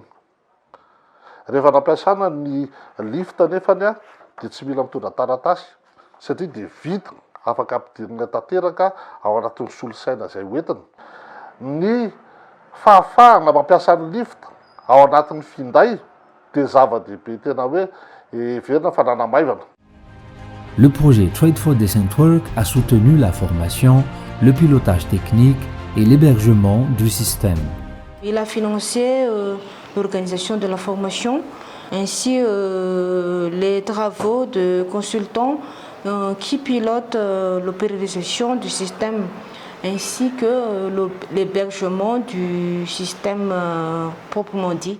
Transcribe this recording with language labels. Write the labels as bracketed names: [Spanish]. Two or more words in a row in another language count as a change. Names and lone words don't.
[Malagasy] Rehefa nampiasana ny LIFT nefany dia tsy mila mitondra taratasy satria dia vita afaka ampidirina tanteraka ao anatin'ny solosaina izay hoentiny. Ny fahafahana mampiasa ny LIFT ao anatin'ny finday dia zava-dehibe tena hoe heverina fa nanamaivana. [French] Le projet Trade for Decent Work a soutenu la formation, le pilotage technique et l'hébergement du système. Il a financé l'organisation de la formation, ainsi les travaux de consultants qui pilotent l'opéralisation du système, ainsi que l'hébergement du système proprement dit.